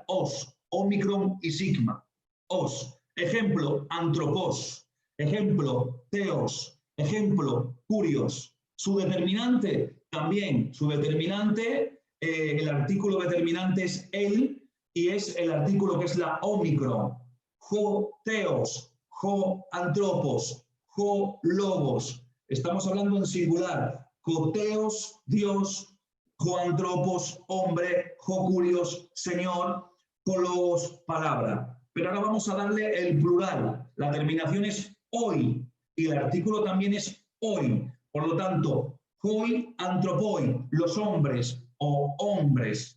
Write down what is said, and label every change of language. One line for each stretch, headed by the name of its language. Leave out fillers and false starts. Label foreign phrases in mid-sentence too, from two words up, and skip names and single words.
Spanish: Os, omicron y sigma. Os. Ejemplo, antropos. Ejemplo, teos. Ejemplo, curios. Su determinante, también. Su determinante, el artículo determinante es el, y es el artículo que es la omicron.
Greek: ὁ, θεός. ὁ, ἄνθρωπος. Jo, logos.
Spanish: Estamos hablando en singular.
Greek: ὁ, θεός, Dios. ὁ, ἄνθρωπος,
Spanish: hombre.
Greek: ὁ, κύριος, señor. ὁ, λόγος, palabra.
Spanish: Pero ahora vamos a darle el plural. La terminación es hoy y el artículo también es hoy. Por lo tanto,
Greek: οἱ ἄνθρωποι,
Spanish: los hombres o hombres.